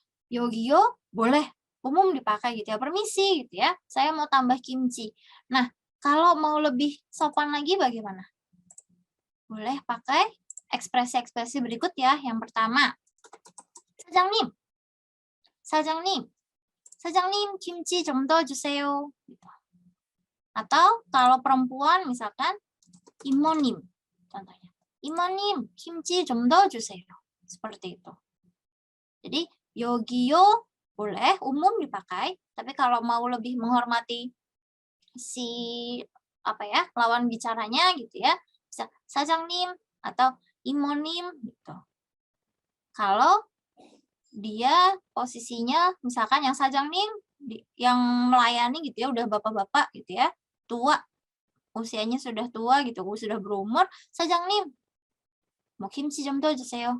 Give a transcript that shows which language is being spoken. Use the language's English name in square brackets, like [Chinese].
[Indonesian] 여기요 boleh umum dipakai gitu ya. Permisi gitu ya. Saya mau tambah kimchi. Nah, kalau mau lebih sopan lagi bagaimana? Boleh pakai ekspresi-ekspresi berikut ya. Yang pertama, 사장님. [Korean] 사장님. 사장님 김치 좀 더 주세요. [Indonesian] Gitu. Atau kalau perempuan misalkan 이모님 contohnya. [Korean] 이모님, 김치 좀 넣어주세요. [Indonesian] Seperti itu. Jadi, 여기요 boleh, umum dipakai. Tapi kalau mau lebih menghormati si lawan bicaranya gitu ya, bisa 사장님 atau 이모님 gitu. Kalau dia posisinya misalkan yang 사장님 yang melayani gitu ya udah bapak-bapak gitu ya, tua, usianya sudah tua gitu, sudah berumur, 사장님 mau kimchi 좀 넣어주세요.